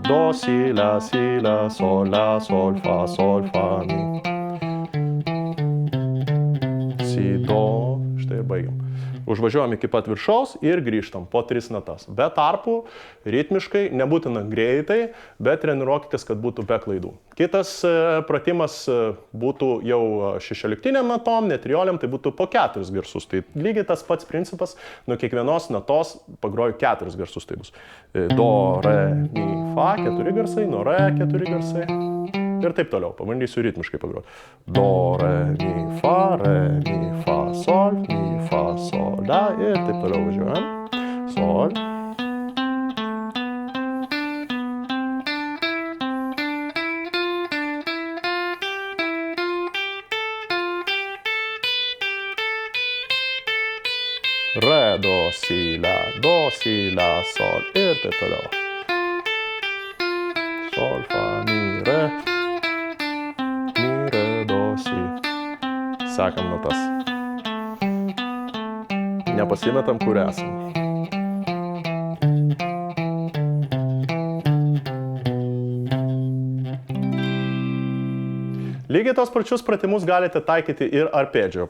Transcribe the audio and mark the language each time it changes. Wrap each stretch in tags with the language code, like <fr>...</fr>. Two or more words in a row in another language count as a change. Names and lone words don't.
<lt>Do, si, la, sol, fa, mi. Si, do. Štai ir baigiam. Užvažiuojam iki pat viršaus ir grįžtam po 3 natas. Be tarpų, ritmiškai, nebūtina greitai, bet treniruokitės, kad būtų be klaidų. Kitas pratimas būtų jau 16 natom, ne trioliam, tai būtų po 4 garsus. Tai lygiai tas pats principas, nuo kiekvienos natos pagroju 4 garsus. Tai bus do, re, mi, fa, 4 garsai, nuo re 4 garsai. Ir taip toliau, pabandysiu ritmiškai pagroti. Do, re, mi, fa, sol, la ir taip toliau važiuojam. Sol. Re, do, si, la, sol ir taip toliau. Sol, fa, mi, re, do, si. Sekam natas. Nepasimetam, kur esam. Lygiai tos pačius pratimus galite taikyti ir arpeggijo.</lt>